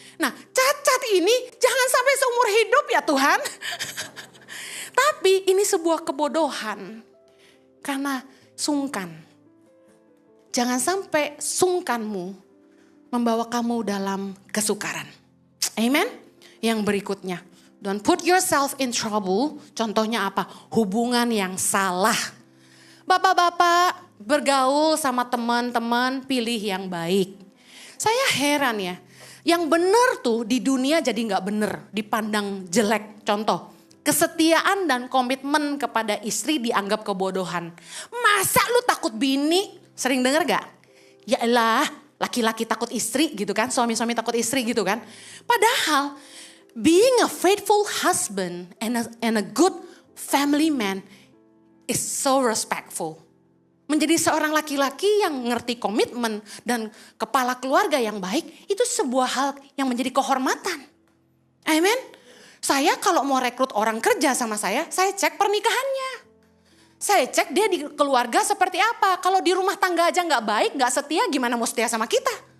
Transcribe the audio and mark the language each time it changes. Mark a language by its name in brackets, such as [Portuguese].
[Indonesian] Nah cacat ini jangan sampai seumur hidup ya Tuhan. Tapi ini sebuah kebodohan. Karena sungkan. Jangan sampai sungkanmu membawa kamu dalam kesukaran. Amen. Yang berikutnya. [English] Don't put yourself in trouble. [Indonesian] Contohnya apa? Hubungan yang salah. Bapak-bapak bergaul sama teman-teman, pilih yang baik. Saya heran ya. Yang benar tuh di dunia jadi gak benar. Dipandang jelek. Contoh. Kesetiaan dan komitmen kepada istri dianggap kebodohan. Masa lu takut bini? Sering denger gak? Ya elah. Laki-laki takut istri gitu kan. Suami-suami takut istri gitu kan. Padahal [English] being a faithful husband and a good family man is so respectful. [Indonesian] Menjadi seorang laki-laki yang ngerti komitmen dan kepala keluarga yang baik. Itu sebuah hal yang menjadi kehormatan. Amen. Saya kalau mau rekrut orang kerja sama saya cek pernikahannya. Saya cek dia di keluarga seperti apa. Kalau di rumah tangga aja gak baik, gak setia, gimana mau setia sama kita?